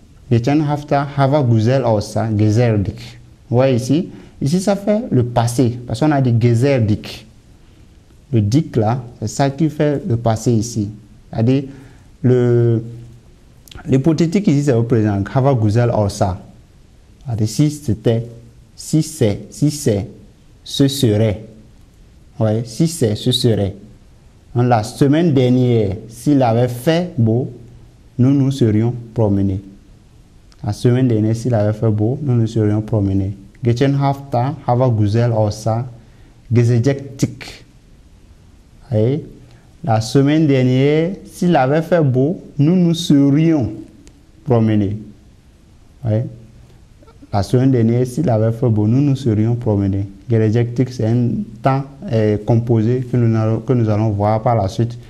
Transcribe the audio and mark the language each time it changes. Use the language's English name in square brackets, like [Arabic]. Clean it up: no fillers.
[Turkish] Geçen hafta hava güzel olsa gezerdik. [French] Vous voyez ici, ça fait le passé, parce qu'on a dit gezerdik. Le dik là, c'est ça qui fait le passé ici. C'est-à-dire, l'hypothétique ici, c'est au présent. [Turkish] Hava güzel olsa. [French] C'est-à-dire, si c'était, si c'est, ce serait. Vous voyez, si c'est, ce serait. Donc, la semaine dernière, s'il avait fait beau, nous nous serions promenés. La semaine dernière, s'il avait fait beau, nous nous serions promenés. [Turkish] Geçen hafta hava güzel olsa gezecektik. [French] La semaine dernière, s'il avait fait beau, nous nous serions promenés. La semaine dernière, s'il avait fait beau, nous nous serions promenés. Gezecektik, c'est un temps composé que nous allons voir par la suite.